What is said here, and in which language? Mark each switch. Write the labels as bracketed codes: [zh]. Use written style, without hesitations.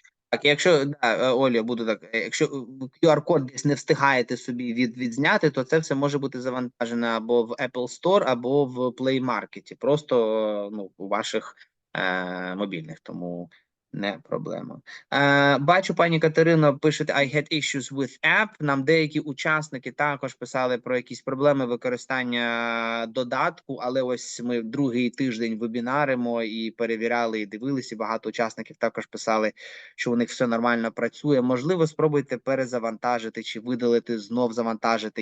[uk] Так, якщо, Оля, буду так, якщо QR-код десь не встигаєте собі відзняти, то це все може бути завантажено або в Apple Store, або в Play Market, просто у ваших мобільних, тому не проблема. Бачу, пані Катерина пише, [en] I had issues with app. [uk] Нам деякі учасники також писали про якісь проблеми використання додатку, але ось ми другий тиждень вебінаримо і перевіряли, і дивилися, багато учасників також писали, що у них все нормально працює. Можливо, спробуйте перезавантажити чи видалити, знов завантажити.